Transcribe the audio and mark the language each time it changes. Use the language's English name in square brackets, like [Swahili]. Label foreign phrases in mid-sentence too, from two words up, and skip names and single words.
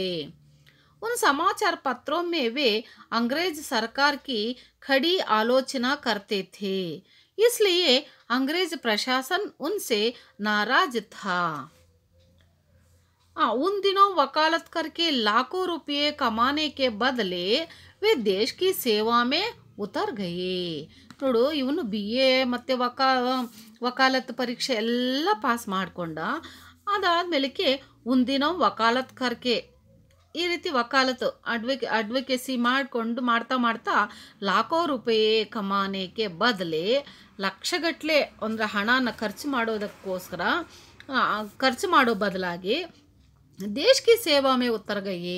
[Hindi] उन समाचार पत्रों में वे अंग्रेज सरकार की खड़ी आलोचना करते थे. इसलिए अंग्रेज प्रशासन उनसे नाराज था. उन दिनों वकालत करके लाखों रुपये कमाने के बदले वे देश की सेवा में उतर गए. [Kannada] ನೋಡು, ಇವನು BA ಮತ್ತು ವಕಾಲತ್ ಪರೀಕ್ಷೆ ಎಲ್ಲ ಪಾಸ್ ಮಾಡಿಕೊಂಡ. ಅದಾದಮೇಲೆ ಒಂದಿನ [Hindi] वकालत करके [Kannada] ಈ ರೀತಿ ವಕಾಲತ್ತು ಅಡ್ವೊಕೇಸಿ ಮಾಡ್ತಾ [Hindi] लाखों रुपये [Kannada] ಕಮಾನೆಗೆ ಬದಲೇ ಲಕ್ಷಗಟ್ಟಲೆ ಅಂದರೆ ಹಣನ ಖರ್ಚು ಮಾಡೋ ಬದಲಾಗಿ ದೇಶಕ್ಕೆ [Hindi] सेवा में उतर गए.